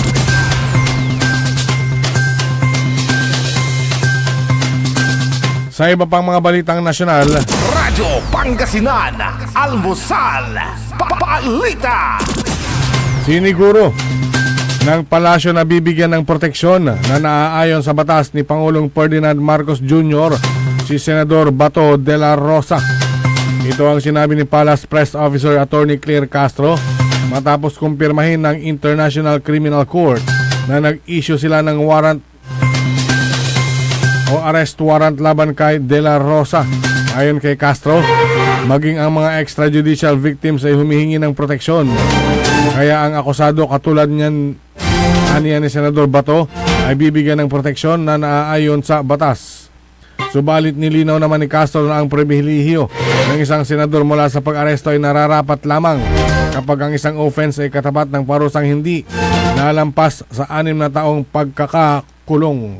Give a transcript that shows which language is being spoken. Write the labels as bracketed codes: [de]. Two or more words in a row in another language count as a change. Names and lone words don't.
[tl] Sa iba pang mga balitang nasyonal, Radyo Pangasinan, Almusal, Balita. siniguro ng palasyo na bibigyan ng proteksyon na naaayon sa batas ni Pangulong Ferdinand Marcos Jr. si Senador Bato de la Rosa. Ito ang sinabi ni Palace Press Officer Attorney Claire Castro matapos kumpirmahin ng International Criminal Court na nag-issue sila ng warrant o [en] arrest warrant [tl] laban kay De La Rosa. Ayon kay Castro, maging ang mga [en] extrajudicial victims [tl] ay humihingi ng proteksyon. Kaya ang akusado katulad niyan, aniya ni Senador Bato, ay bibigyan ng proteksyon na naaayon sa batas. Subalit nilinaw naman ni Castro na ang pribilehiyo ng isang senador mula sa pag-aresto ay nararapat lamang kapag ang isang offense ay katapat ng parusang hindi nalampas sa 6 na taong pagkakakulong.